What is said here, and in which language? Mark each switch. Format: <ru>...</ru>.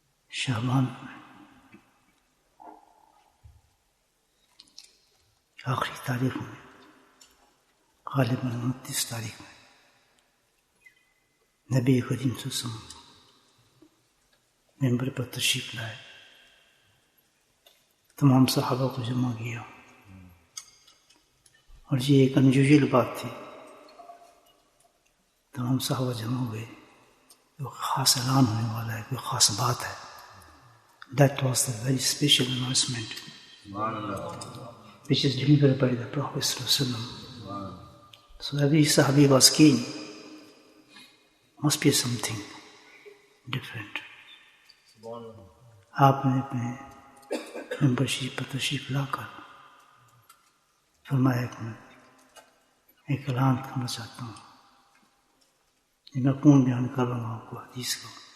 <ur>شعبان آخری تاریخ میں، غالباً 29 تاریخ میں، نبی کریم صلی اللہ علیہ وسلم ممبر پر تشریف لائے، تمام صحابہ کو جمع کیا، اور یہ ایک انیوژل بات تھی. تمام صحابہ جمع ہوئے، کوئی خاص اعلان ہونے والا ہے، کوئی خاص بات ہے.</ur> <en>That was the very special announcement which is delivered by the Prophet ﷺ. So every Sahabi was keen. Must be something different.</en> <ur>آپ نے اپنے ممبرشپ پر تشریف لا کر فرمایا کہ میں ایک اعلان کرنا چاہتا ہوں. میں کون بیان کر رہا ہوں آپ کو حدیث کو.</ur>